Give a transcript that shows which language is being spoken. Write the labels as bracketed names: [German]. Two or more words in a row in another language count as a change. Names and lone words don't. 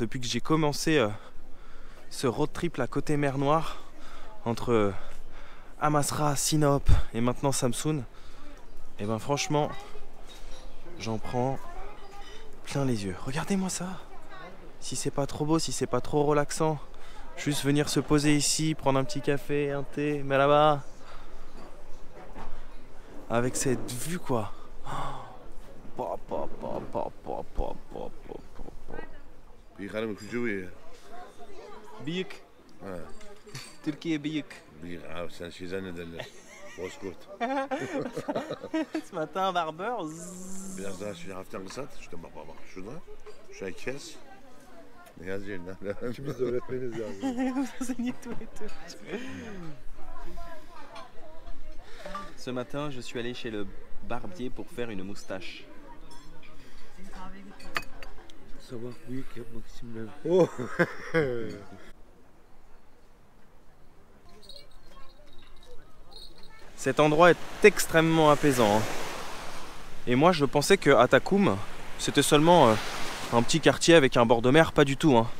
[French] Depuis que j'ai commencé ce road trip à côté mer Noire, entre Amasra, Sinop et maintenant Samsun, et ben franchement, j'en prends plein les yeux. Regardez-moi ça. Si c'est pas trop beau, si c'est pas trop relaxant, juste venir se poser ici, prendre un petit café, un thé, mais là-bas, avec cette vue, quoi. [Turkish] Büyük. Türkiye büyük. Sen şey zannederler. Bozkurt. [French] Ce matin, barbeur. [Turkish] Biraz daha şöyle hafiften kısalt. İşte bak şurada. Şurayı kes. Ne yazıyor lan? İkimiz de öğretmeniz yani. [French] Ce matin, je suis allé chez le barbier pour faire une moustache. [Turkish] Sabah büyük yapmak için ben. Oh. [French] Cet endroit est extrêmement apaisant. Et moi, je pensais que Atakum, c'était seulement un petit quartier avec un bord de mer.